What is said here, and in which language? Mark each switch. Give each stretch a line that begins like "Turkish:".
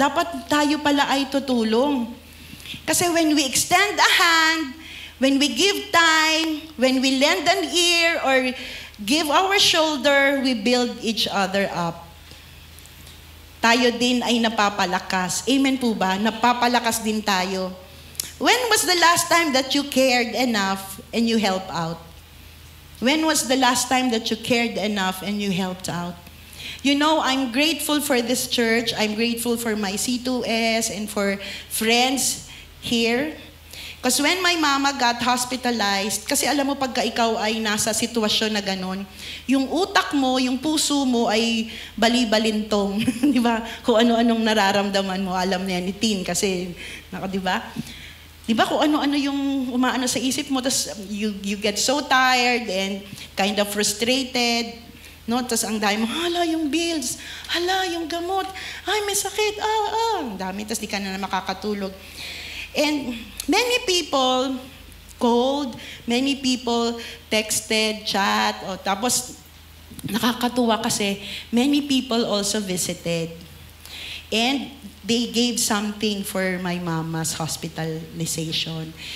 Filipino: Dapat tayo pala ay tutulong.
English: Kasi when we extend a hand, when we give time, when we lend an ear or give our shoulder, we build each other up.
Filipino: Tayo din ay napapalakas. Amen po ba? Napapalakas din tayo.
English: When was the last time that you cared enough and you helped out? When was the last time that you cared enough and you helped out? You know, I'm grateful for this church. I'm grateful for my C2S and for friends here. Because when my mama got hospitalized,
Filipino: kasi alam mo pagka ikaw ay nasa sitwasyon na ganun, yung utak mo, yung puso mo ay bali-balintong. Di ba? Kung ano-anong nararamdaman mo, alam niya ni Tin kasi, di ba? Di ba kung ano-ano yung umaano sa isip mo, tapos
English: you get so tired and kind of frustrated.
Filipino: No, tapos ang dami mo, hala yung bills, hala yung gamot, ay may sakit, ang dami, tapos di ka na makakatulog.
English: And many people called, many people texted, chat,
Filipino: tapos nakakatuwa kasi
English: many people also visited. And they gave something for my mama's hospitalization.